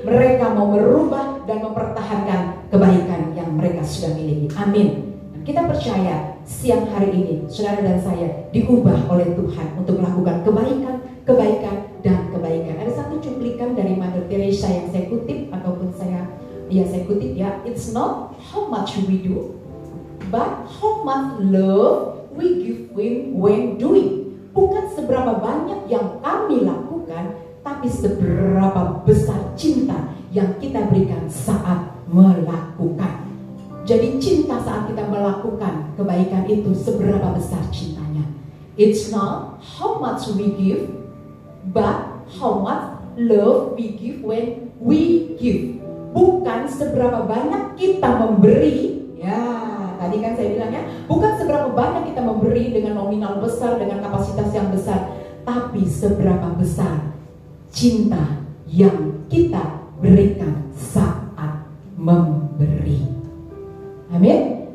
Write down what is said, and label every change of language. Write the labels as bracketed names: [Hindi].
[Indonesian] Mereka mau merubah dan mempertahankan kebaikan yang mereka sudah miliki. Amin. Dan kita percaya siang hari ini saudara dan saya diubah oleh Tuhan untuk melakukan kebaikan dan kebaikan. Ada satu cuplikan dari Mother Teresa yang saya kutip ataupun saya kutip ya. [English] It's not how much we do, but how much love we give when doing. [Indonesian] Bukan seberapa banyak yang kami lakukan, tapi seberapa besar cinta yang kita berikan saat melakukan. Jadi cinta saat kita melakukan kebaikan itu seberapa besar cintanya. [English] It's not how much we give, but how much love we give when we give. [Indonesian] Bukan seberapa banyak kita memberi. Ya, tadi kan saya bilangnya, bukan seberapa banyak kita memberi dengan nominal besar, dengan kapasitas yang besar, tapi seberapa besar cinta yang kita berikan saat memberi. Amin.